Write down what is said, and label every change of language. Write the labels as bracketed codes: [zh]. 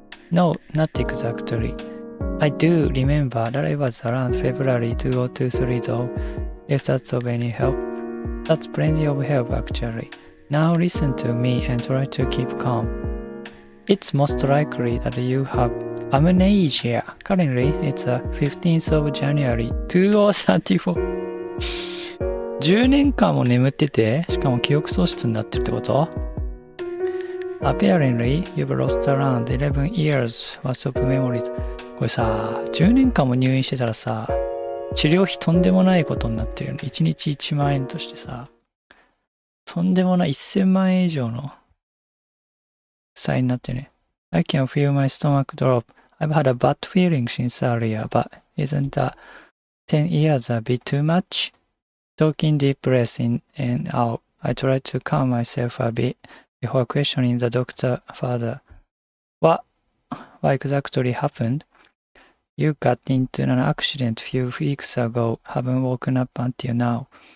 [en] No, not exactly. I do remember that it was around February 2023 though, if that's of any help. That's plenty of help actually. Now listen to me and try to keep calm. It's most likely that you have amnesia. Currently, it's the 15th of January 2034. [ja] 10年間も眠ってて、しかも記憶喪失になってるってこと？ [en] Apparently, you've lost around 11 years worth of memories. [ja] これさ、10年間も入院してたらさ、治療費とんでもないことになってるよね。 1日1万円としてさ、とんでもない1000万円以上の負債になってね。 [en] I can feel my stomach drop. I've had a bad feeling since earlier, but isn't that 10 years a bit too much? Taking deep breaths in and out, I try to calm myself a bit before questioning the doctor further. What exactly happened? You got into an accident a few weeks ago, haven't woken up until now.